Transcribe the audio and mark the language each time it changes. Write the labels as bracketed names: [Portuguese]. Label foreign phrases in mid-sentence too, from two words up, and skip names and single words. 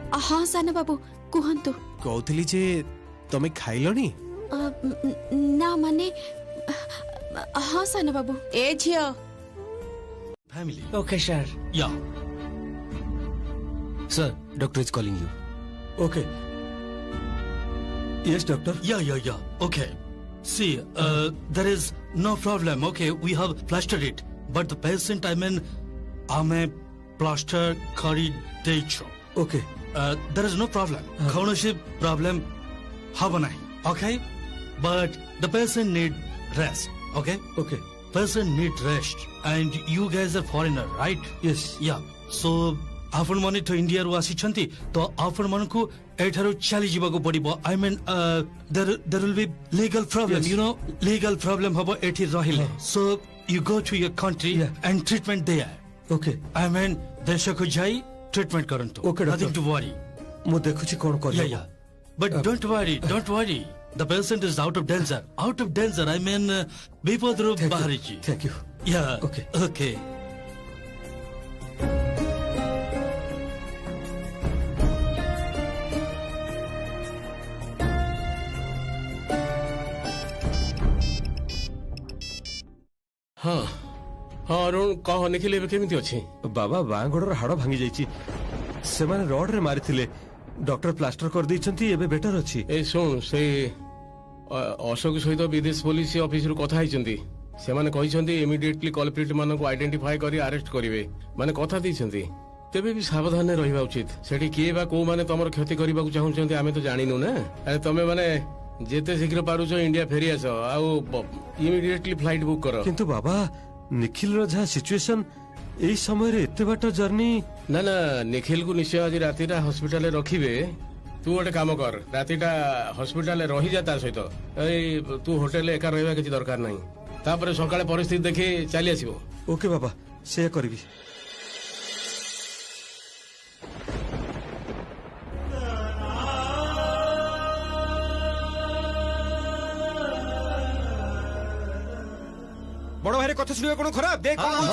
[Odia] ହଁ ସାନ ବାବୁ କୁହନ୍ତୁ। କହୁଲି ଯେ ତମେ ଖାଇଲନି? ନା ମାନେ ହଁ ସାନ ବାବୁ। ଏ ଝିଅ [English] Family. Okay, sir. Yeah. Sir, doctor is calling you. Okay. Yes, doctor. Yeah. Okay. See, there is no problem. Okay, we have plastered it. But the patient, I'm a plaster [Odia] କରି ଦେଛୁ. [English] Okay. There is no problem. [Odia] କୌଣସି problem ହବ ନାହିଁ. [English] Okay? But the patient need rest. Okay? Okay. Person need rest. And you guys are foreigner, right? Yes. Yeah. So, [Odia] ଆପଣ ମାନେ ତ ଇଣ୍ଡିଆ ରୁ ଆସିଛନ୍ତି ତ ଆପଣ ମାନ କୁ ଏଠାରୁ ଚାଲି ଯିବା କୁ ପଡ଼ିବ. [English] I mean, there will be legal problem. Yes. You know, legal problem [Odia] ହବ ଏଠି ରହିଲେ. [English] So you go to your country and treatment there. Okay. I mean, [Odia] ଦେଶ କୁ ଯାଇ treatment କରନ୍ତୁ. [English] Okay, doctor. Nothing to worry. [Odia] ମୁଁ ଦେଖୁଛି କଣ କର. [English] Yeah. But don't worry. The patient is out of danger. Out of danger. I mean, [Odia] ବିପଦ ରୁ ବାହାରି ଛି. [English] Thank you. Yeah. Okay. [Odia] ହଁ ଅରୁଣ କହ ନିଖିଲ ଏବେ କେମିତି ଅଛି? ବାବା ବାଁ ଗୋଡ଼ର ହାଡ଼ ଭାଙ୍ଗି ଯାଇଛି. ସେମାନେ ରଡ଼ ରେ ମାରିଥିଲେ. ଡାକ୍ତର ପ୍ଲାଷ୍ଟର କର ଦେଇଛନ୍ତି ଏବେ ବେଟର ଅଛି. ए ଶୁଣ ସେ ଅଶୋକ ସହିତ ବିଦେଶ ପୋଲିସ ଅଫିସରୁ କଥା ହେଇଛନ୍ତି. ସେମାନେ କହିଛନ୍ତି [English] immediately culprit [Odia] ମାନଙ୍କୁ ଆଇଡେଣ୍ଟିଫାଏ କରି ଆରେଷ୍ଟ କରିବେ. ମାନେ କଥା ଦେଇଛନ୍ତି. ତେବେ ବି ସାବଧାନରେ ରହିବା ଉଚିତ. ସେଠି କିଏ ବା କୋଉମାନେ ତମର କ୍ଷତି କରିବାକୁ ଚାହୁଁଛନ୍ତି ଆମେ ତ ଜାଣିନୁ ନା. ତମେ ମାନେ ଯେତେ ଶୀଘ୍ର ପାରୁଛ ଇଣ୍ଡିଆ ଫେରି ଆସ ଆଉ ଇମିଡିଏଟଲି [English] flight book [Odia] କର. କିନ୍ତୁ ବାବା ନିଖିଲ ର ଯାହା ସିଚୁଏସନ ଏଇ ସମୟ ରେ ଏତେ ବାଟ ଜର୍ନି. ନା ନିଖିଲ କୁ ନିଶ୍ଚୟ ଆଜି ରାତିଟା ହସ୍ପିଟାଲରେ ରଖିବେ. ତୁ ଗୋଟେ କାମ କର ରାତିଟା ହସ୍ପିଟାଲରେ ରହିଯା ତା ସହିତ. ଏଇ ତୁ ହୋଟେଲରେ ଏକା ରହିବା କିଛି ଦରକାର ନାହିଁ. ତାପରେ ସକାଳେ ପରିସ୍ଥିତି ଦେଖି ଚାଲି ଆସିବ. ଓକେ ବାବା ସେ କରିବି. ବଡ଼ ଭାଇ କଥା ଶୁଣିବା କଣ ଖରାପ ଦେଖ କଣ ହଉଛି.